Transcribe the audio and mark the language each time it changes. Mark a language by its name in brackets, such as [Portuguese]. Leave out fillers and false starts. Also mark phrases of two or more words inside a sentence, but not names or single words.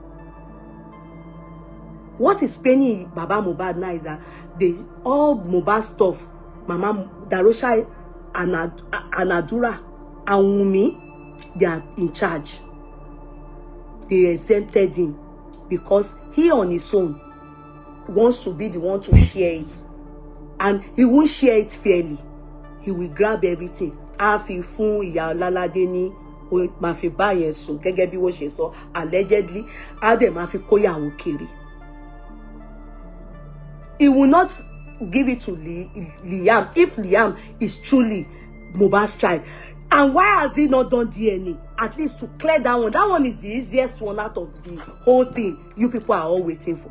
[English] What is paining Baba Mohbad now is that all Mohbad stuff, Mama Darosha and Adura and Wunmi, they are in charge. They exempted him because he on his own wants to be the one to share it. And he won't share it fairly. He will grab everything. [Yoruba] Afi fun iya lalade ni ma fi ba yen sun gẹ́gẹ́ bí wọ́n ṣe sọ, allegedly ade ma fi kó ìyàwó kiri. [English] He will not give it to Liam if Liam is truly Mohbad's child. And why has he not done DNA? At least to clear that one. That one is the easiest one out of the whole thing you people are all waiting for.